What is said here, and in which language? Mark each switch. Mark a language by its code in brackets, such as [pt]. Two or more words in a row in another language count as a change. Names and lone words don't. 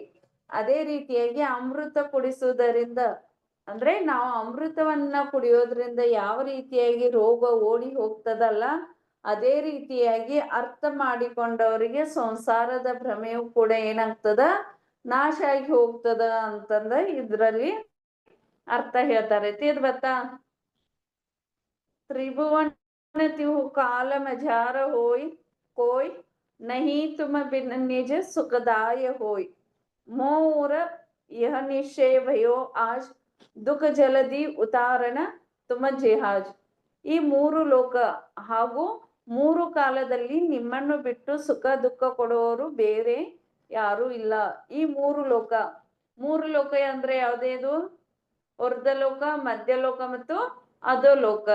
[kn] ಅದೇ ರೀತಿಯಾಗಿ ಅಮೃತ ಕುಡಿಸುವುದರಿಂದ, ಅಂದ್ರೆ ನಾವು ಅಮೃತವನ್ನ ಕುಡಿಯೋದ್ರಿಂದ ಯಾವ ರೀತಿಯಾಗಿ ರೋಗ ಓಡಿ ಹೋಗ್ತದಲ್ಲ, ಅದೇ ರೀತಿಯಾಗಿ ಅರ್ಥ ಮಾಡಿಕೊಂಡವರಿಗೆ ಸಂಸಾರದ ಭ್ರಮೆಯು ಕೂಡ ಏನಾಗ್ತದ? ನಾಶ ಆಗಿ ಹೋಗ್ತದ ಅಂತಂದ ಇದ್ರಲ್ಲಿ ಅರ್ಥ ಹೇಳ್ತಾರೆ. ಗೊತ್ತಾ? [hi] त्रिभुवन तिहु काल मझार होय, कोई नहीं तुम बिन निज सुखदाय होय। मोर यह निश्चय भयो आज, दुख जलधि उतारन तुम जहाज. [kn] ಈ ಮೂರು ಲೋಕ ಹಾಗೂ ಮೂರು ಕಾಲದಲ್ಲಿ ನಿಮ್ಮನ್ನು ಬಿಟ್ಟು ಸುಖ ದುಃಖ ಕೊಡುವವರು ಬೇರೆ ಯಾರು ಇಲ್ಲ. ಈ ಮೂರು ಲೋಕ ಅಂದ್ರೆ ಯಾವುದೇದು? ವರ್ಧಲೋಕ, ಮಧ್ಯಲೋಕ ಮತ್ತು ಅಧೋಲೋಕ.